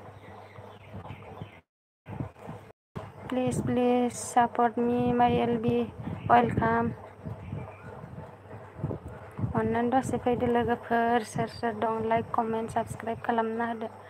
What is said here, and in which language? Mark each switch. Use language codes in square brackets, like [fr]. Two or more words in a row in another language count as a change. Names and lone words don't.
[en] Please support me, my LB, welcome. [brx] अन्नानै दसे फैदो लोगोफोर सोर दं [en] like, comment, subscribe [brx] खालामना होदो.